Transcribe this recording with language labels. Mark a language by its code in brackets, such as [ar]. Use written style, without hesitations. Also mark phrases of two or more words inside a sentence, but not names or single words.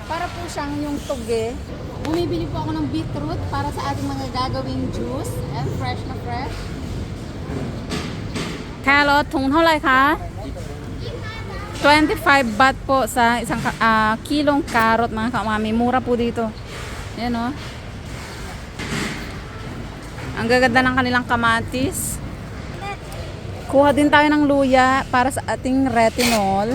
[tl] Para po siyang yung tuge. Bumibili po ako ng beetroot para sa ating mga gagawing juice. And fresh na fresh. Carrot, [th] ถุงเท่าไหร่คะ [tl] 25 baht po sa isang kilong carrot mga kaumami. Mura po dito. Yan o. Ang gaganda ng kanilang kamatis. Kuha din tayo ng luya para sa ating retinol.